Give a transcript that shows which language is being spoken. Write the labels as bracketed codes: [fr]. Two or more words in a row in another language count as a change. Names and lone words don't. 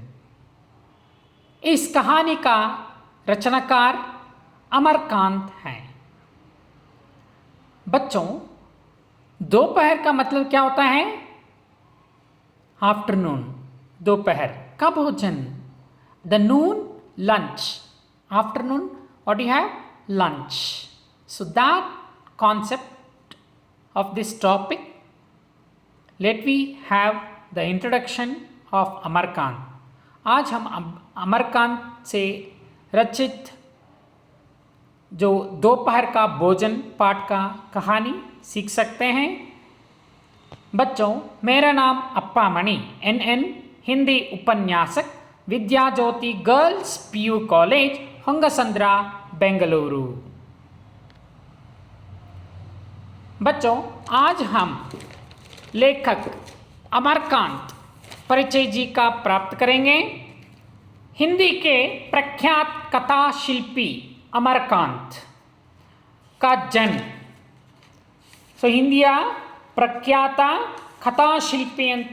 [hi] इस कहानी का रचनाकार अमरकांत है। बच्चों, दोपहर का मतलब क्या होता है? आफ्टरनून, दोपहर का भोजन। [en] the noon, lunch. afternoon, what do you have? Lunch. So that concept of this topic, let we have the introduction of अमरकांत। [hi] आज हम अमरकांत से रचित जो दोपहर का भोजन पाठ का कहानी सीख सकते हैं। बच्चों, मेरा नाम अप्पा मणि, NN, हिंदी उपन्यासक, विद्या ज्योति गर्ल्स PU कॉलेज, होंगसंद्रा, बेंगलुरु। बच्चों, आज हम लेखक अमरकांत परिचय जी का प्राप्त करेंगे। हिंदी के प्रख्यात कथा शिल्पी अमरकांत का जन्म। [kn] ಹಿಂದಿಯ ಪ್ರಖ್ಯಾತ ಕಥಾಶಿಲ್ಪಿ ಅಂತ